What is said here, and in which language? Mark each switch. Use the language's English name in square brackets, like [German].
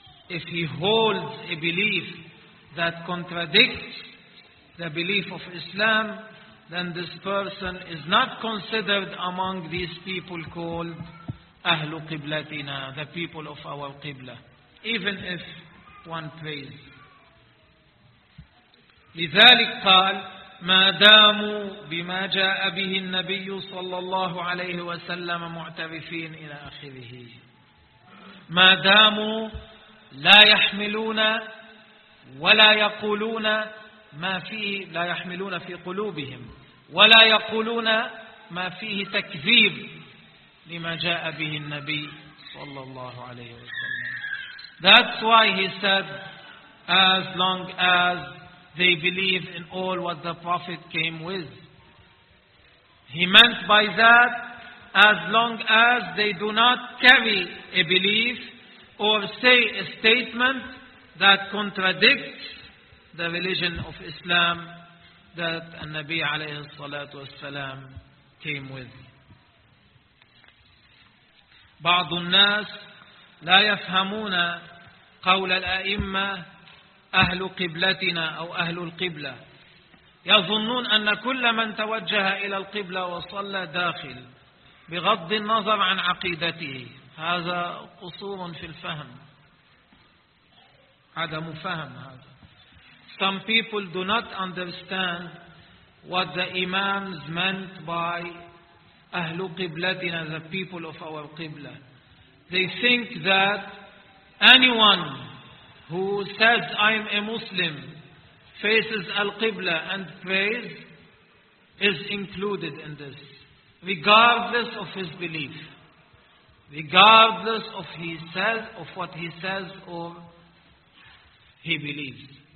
[English] If he holds a belief that contradicts the belief of Islam, then this person is not considered among these people called Ahlu Qiblatina, the people of our Qibla, even if one prays. [Arabic] لذلك قال ما داموا بما جاء به النبي صلى الله عليه وسلم معترفين إلى آخره، ما داموا لا يحملون ولا يقولون ما فيه، لا يحملون في قلوبهم ولا يقولون ما فيه تكذيب لما جاء به النبي صلى الله عليه وسلم. [English] That's why he said, as long as they believe in all what the Prophet came with. He meant by that, as long as they do not carry a belief or say a statement that contradicts the religion of Islam that an-Nabi alayhi salatu wasalam came with. [Arabic] بعض الناس لا يفهمون قول الأئمة أهل قبلتنا أو أهل القبلة، يظنون أن كل من توجه إلى القبلة وصلى داخل بغض النظر عن عقيدته. هذا قصور في الفهم، عدم فهم. هذا [English] some people do not understand what the imams meant by أهل قبلتنا, the people of our qibla. They think that anyone who says I'm a Muslim, faces al-qibla and prays, is included in this, regardless of his belief, regardless of he says, of what he says or he believes.